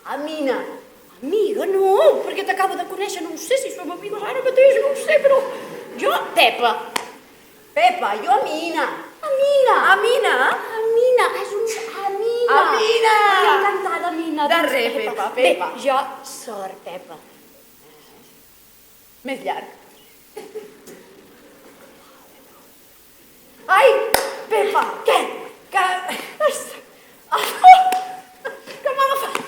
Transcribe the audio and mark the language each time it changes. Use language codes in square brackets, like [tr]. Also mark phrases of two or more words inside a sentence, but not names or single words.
[ca] Amina. Amiga, no, perquè t'acabo de conèixer, no ho sé si som amigues ara mateix, no ho sé, però... Jo, Pepa. Pepa, jo Amina. Amina. Amina? Amina, és un... Amina. Amina. Encantada, Amina. De res, Pepa, Pepa. Bé, jo, Sor Pepa. Més llarg. Ai, Pepa! Què? Que... Que m'ha agafat.